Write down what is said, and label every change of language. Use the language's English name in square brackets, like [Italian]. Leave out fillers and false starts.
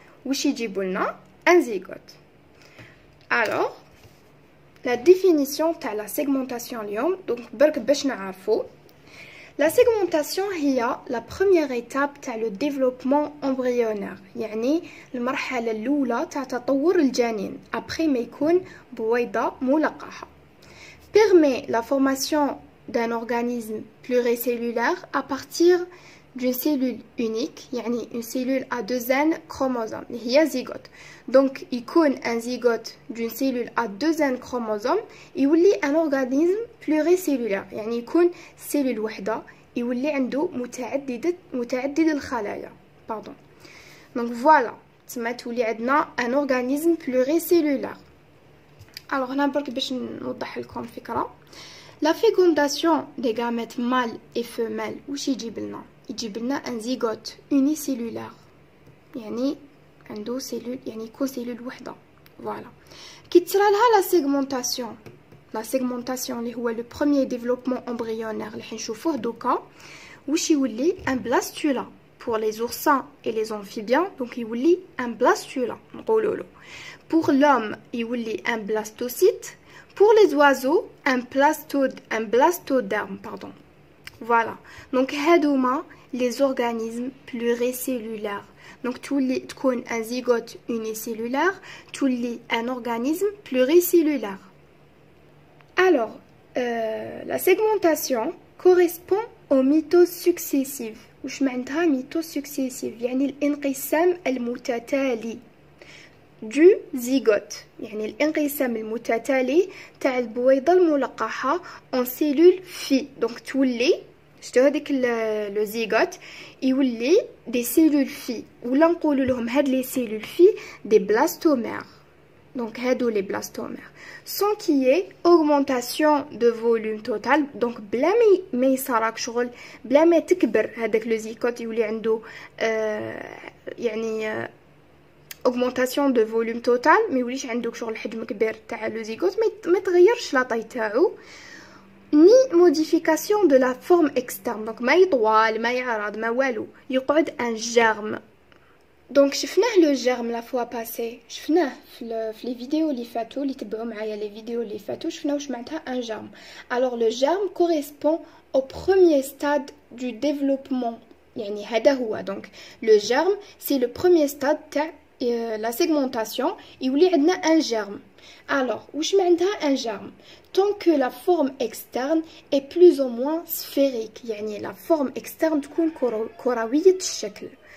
[Arabic] واش يجيبوا لنا؟ ان زيغوت. الوغ لا ديفينيسيون تاع لا سيغمونطاسيون اليوم دونك برك باش نعرفو. [French] La segmentation [Arabic] هي [French] la première étape [Arabic] تاع [French] le développement embryonnaire، [Arabic] يعني المرحلة الأولى تاع تطور الجنين après ما يكون بويضة ملقحة. [French] Permet la formation d'un organisme pluricellulaire à partir d'une cellule unique، يعني une cellule à deux N chromosomes [Arabic] اللي هي زيغوت. donc يكون un زيغوت [French] d'une cellule à deux N chromosomes [Arabic] يولي [French] un organisme pluricellulaire، [Arabic] يعني يكون سيلول وحده يولي عنده متعدد الخلايا باردون. [French] donc voilà [Arabic] تما تولي عندنا [French] un organisme pluricellulaire. [Arabic] alors هنا برك باش نوضح لكم فكره. [French] la fécondation des gamètes mâles et femelles [Arabic] واش يجيب لنا؟ يجيب لنا ان زيغوت اونيسيلولار، يعني عنده سيلول، يعني يكون سيلول وحده. فوالا كي تصرى لها لا سيغمونطاسيون، لا سيغمونطاسيون اللي هو لو بروميير ديفلوبمون امبريونير اللي حنشوفوه دوكا، واش يولي ان بلاستولا [French] pour les oursins et les amphibiens. [Arabic] donc يولي ان بلاستولا نقولوا له. [French] pour l'homme [Arabic] يولي ان [French] blastocyte. pour les oiseaux un blastoderme pardon. voilà donc [Arabic] هادوما [French] les organismes pluricellulaires. donc [Arabic] تولي تكون [French] un zygote unicellulaire تولي un organisme pluricellulaire. alors la segmentation correspond aux mitoses successives. [Arabic] واش معناتها [French] mitose successive؟ [Arabic] يعني الانقسام المتتالي [French] du zygote، [Arabic] يعني الانقسام المتتالي تاع البويضة الملقحة [French] en cellule [Arabic] في. donc تولي شتو هذيك لو زيغوت يولي دي سيلول في، ولا نقولوا لهم هاد لي سيلول في دي بلاستومير. [French] donc [Arabic] هادو لي بلاستومير [French] sans qu'il y ait augmentation de volume total. [Arabic] donc بلا ما يصراك شغل، بلا ما تكبر هذاك لو زيغوت يولي عنده يعني [French] augmentation de volume total، [Arabic] ما يوليش عندك شغل حجم كبير تاع لو زيغوت، ما تغيرش لاطاي تاعو، [French] ni modification de la forme externe. [Arabic] donc ما يطوال ما يعرض ما والو، يقعد ان جيرم. donc شفناه لو جيرم لا فوا باسي، شفناه في لي فيديو اللي فاتو، اللي تبعوا معايا لي فيديو اللي فاتو شفنا واش معناتها ان جيرم. [French] alors le germe correspond au premier stade du développement، [Arabic] يعني هذا هو. [French] donc le germe c'est le premier stade تاع la segmentation [Arabic] يولي عندنا [French] un germe. alors [Arabic] واش معناتها [French] un germe؟ tant que la forme externe est plus ou moins sphérique، يعني la forme externe [Arabic] تكون كروية الشكل.